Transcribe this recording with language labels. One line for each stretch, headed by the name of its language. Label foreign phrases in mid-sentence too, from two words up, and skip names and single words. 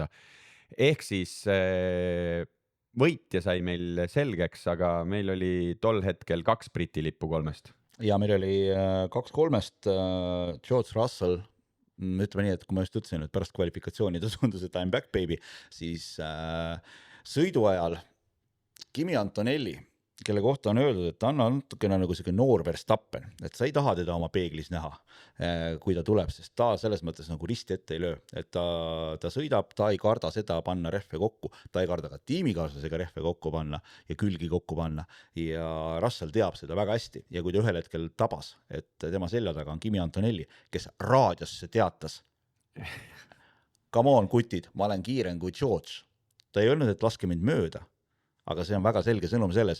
Estonian: Ehk siis võitja sai meil selgeks, aga meil oli tol hetkel 2 Briti lippu 3. Ja meil oli 2-3, George Russell, ütleme nii, et kui ma just ütlesin, et pärast kvalifikatsiooni ta tundus, et
English: I'm back baby,
Estonian: siis sõidu ajal Kimi Antonelli, kelle kohta on öeldud, et ta on natukene nagu selline noor Verstappen, et sa ei taha teda oma peeglis näha, kui ta tuleb, sest ta selles mõttes nagu risti ette ei löö, et ta sõidab, ta ei karda seda panna rehve kokku, ta ei karda ka tiimikaaslasega rehve kokku panna ja külgi kokku panna ja Russell teab seda väga hästi ja kui ta ühel hetkel tabas, et tema selja taga on Kimi Antonelli, kes raadiosse teatas,
English: come on
Estonian: kutid, ma olen kiirem kui George, ta ei öelnud, et laske mind mööda, aga see on väga selge sõnum selles.